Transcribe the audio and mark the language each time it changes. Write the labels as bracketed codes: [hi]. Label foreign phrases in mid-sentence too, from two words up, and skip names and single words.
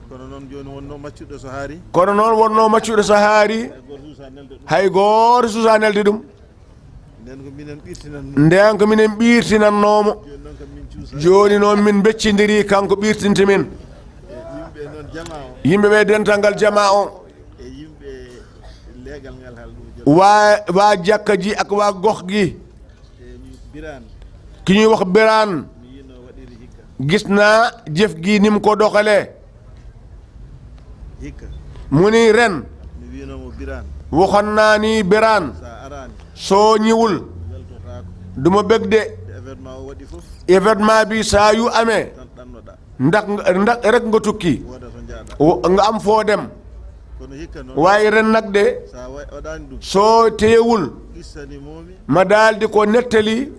[ff] kono noon wonno maccuɗo so haari hay goto susa nelde ɗum nden ko minen ɓirtinannomo joni noon min beccidiri kanko ɓirtinta min yimɓeɓe dental ngal jama o [wo] wa jakka ji ak wa gox gi ki ñuy wax Birane gis naa jëf gi nim ko doxale mu ni ren waxoon naa ni Birane soo ñëwul duma bëgg de événement bi saa yu amee ndax rek nga tukki nga am foo dem waaye ren nag de soo téyewul ma daal di ko nettali